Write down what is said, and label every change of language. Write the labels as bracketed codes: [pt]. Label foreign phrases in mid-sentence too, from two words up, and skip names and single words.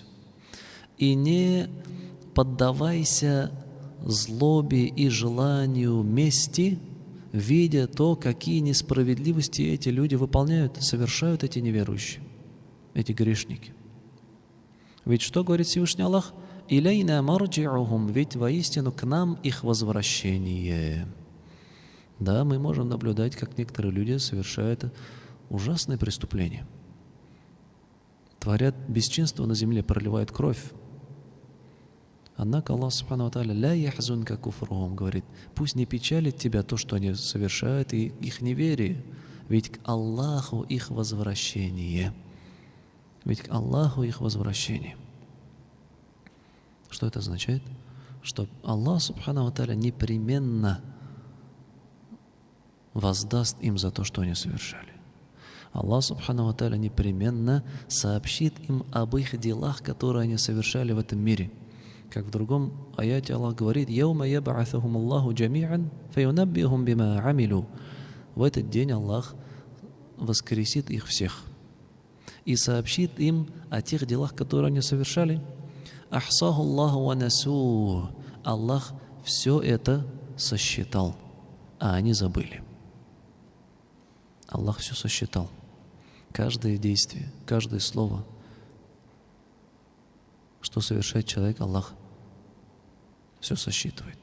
[ru] И не поддавайся злобе и желанию мести, видя то, какие несправедливости эти люди выполняют, совершают эти неверующие, эти грешники. Ведь что говорит Всевышний Аллах? [ar] «إلينا مرجعهم», [ru] ведь воистину к нам их возвращение. Да, мы можем наблюдать, как некоторые люди совершают ужасные преступления. Творят бесчинство на земле, проливают кровь. Однако Аллах [ar] سبحانه وتعالى لا يحزنك كفرهم, [ru] говорит: пусть не печалит тебя то, что они совершают, и их неверие, ведь к Аллаху их возвращение. Что это означает? что Аллах [ar] سبحانه وتعالى [ru] непременно воздаст им за то, что они совершали. Аллах [ar] سبحانه وتعالى [ru] непременно сообщит им об их делах, которые они совершали в этом мире. Как в другом аяте Аллах говорит: [ar] «يوم يبعثهم الله جميعا فينبئهم بما عملوا». [ru] В этот день Аллах воскресит их всех и сообщит им о тех делах, которые они совершали. [ar] «أحصاه الله ونسوه». [ru] Аллах все это сосчитал, а они забыли. Аллах все сосчитал. Каждое действие, каждое слово, что совершает человек, Аллах все сосчитывает.